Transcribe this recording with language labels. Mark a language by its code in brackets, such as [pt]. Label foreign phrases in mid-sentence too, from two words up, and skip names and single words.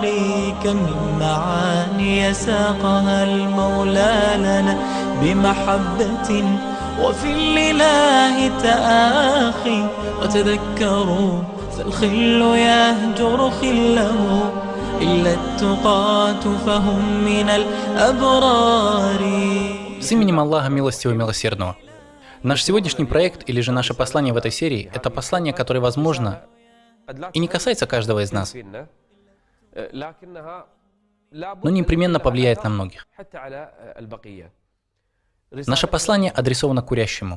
[ar] كم من معاني ساقها المولى لنا بمحبة وفي الإله تآخي وتذكروا فالخل يهجر خله إلا التقاة فهم من الأبرار. [ru] С именем Аллаха Милостивого и Милосердного. Наш сегодняшний проект, или же наше послание в этой серии, это послание, которое возможно и не касается каждого из нас, но непременно повлияет на многих. Наше послание адресовано курящему.